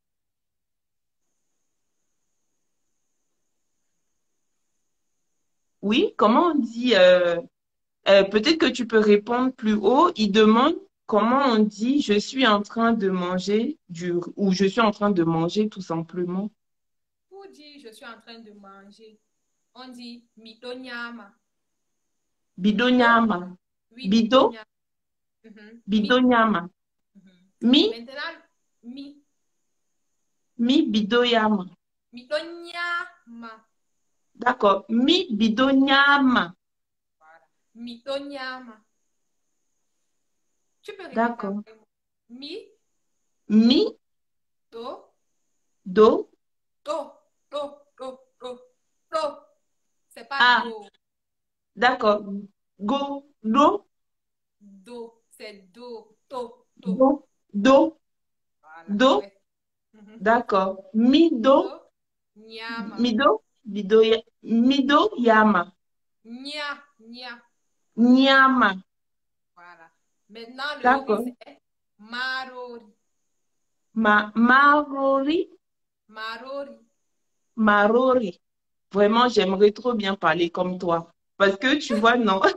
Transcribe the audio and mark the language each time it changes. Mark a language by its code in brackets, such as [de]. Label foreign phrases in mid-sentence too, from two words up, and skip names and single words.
[fr] Oui, comment on dit peut-être que tu peux répondre plus haut. Il demande comment on dit je suis en train de manger ou je suis en train de manger tout simplement. Pour dire je suis en train de manger, on dit midonyama. [ff] Mido, Bidonyama. [fr] oui, [ff] Bido, midonyama. Mhm. Mi. bidonyama. Mhm. Mi, [fr] Maintenant, mi. [ff] mi bidoyama. Midonyama. D'accord. Mi bidonyama. [fr] Voilà. Midonyama. Tu peux répéter D'accord. après moi. [ff] Mi, Mi, do, do. do, do, do, do, do. [fr] C'est pas Ah, [ff] do, [fr] d'accord. [ff] Go, do, do, c'est do, do, do. do, do, [fr] Voilà, [ff] do. [fr] ouais. Mhm. D'accord. [ff] Mi, do, Do, nyama. mi, do, mi, do, yama. Nya, nya. Nyama. [fr] Voilà. Maintenant, le riz, D'accord. c'est marori. [ff] Marori, Marori. Marori. [fr] Vraiment, j'aimerais trop bien parler comme toi. Parce que tu vois, non.